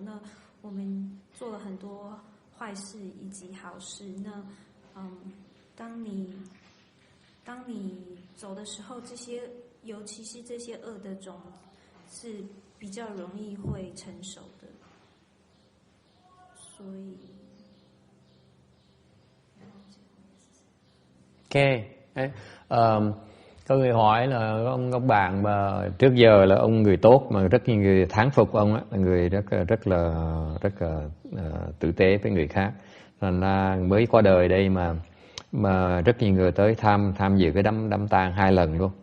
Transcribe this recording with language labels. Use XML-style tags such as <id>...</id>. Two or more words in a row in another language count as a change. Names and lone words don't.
<zh>那我们做了很多坏事以及好事。那当你走的时候，这些尤其是这些恶的种是比较容易会成熟的，所以。</zh> <vi>Ok, có người hỏi là ông bạn mà trước giờ là ông người tốt mà rất nhiều người thán phục ông á, là người rất là tử tế với người khác, thành ra mới qua đời đây mà rất nhiều người tới tham dự cái đám tang 2 lần luôn.</vi>